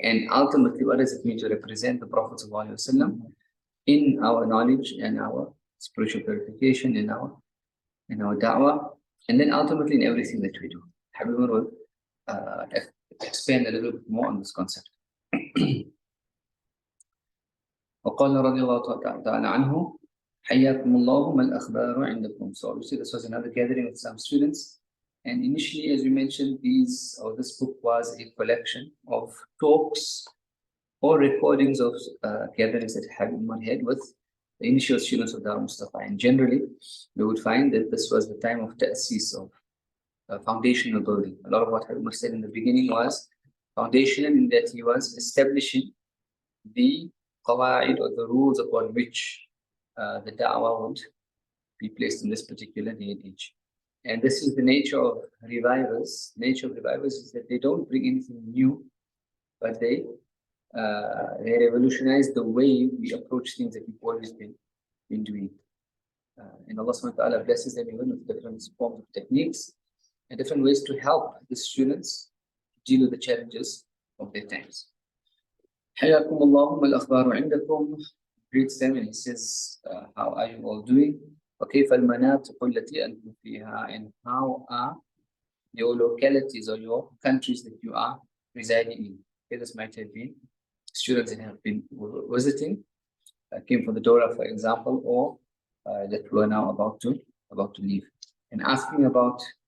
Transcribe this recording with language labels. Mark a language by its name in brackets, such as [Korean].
[English] And ultimately, what does it mean to represent the Prophet ﷺ in our knowledge and our spiritual purification, in our da'wah, and then ultimately in everything that we do? Habib will expand a little bit more on this concept. [Arabic] وقال رضي الله تعالى عنه حياكم الله ما الأخبار عندكم. [English] So obviously this was another gathering with some students, and initially, as we mentioned, this book was a collection of talks or recordings of gatherings that Habib Umar had with the initial students of Dar Mustafa. And generally, we would find that this was the time of ta'sis, of foundational building. A lot of what Habib Umar said in the beginning was foundational, in that he was establishing the qawaid, or the rules upon which the da'wah would be placed in this particular day and age. And this is the nature of revivers. Nature of revivers is that they don't bring anything new, but they revolutionize the way we approach things that we've always been doing. And Allah subhanahu wa ta'ala blesses them even with different forms of techniques and different ways to help the students deal with the challenges of their times. [Arabic] حياكم الله ما الأخبار عندكم. [English] Greets them and he says, how are you all doing? [Arabic] وكيف المناطق التي أنتم فيها, [English] and how are your localities or your countries that you are residing in? Okay, this might have been students that have been visiting, came for the Dora, for example, or that were now about to leave, and asking about.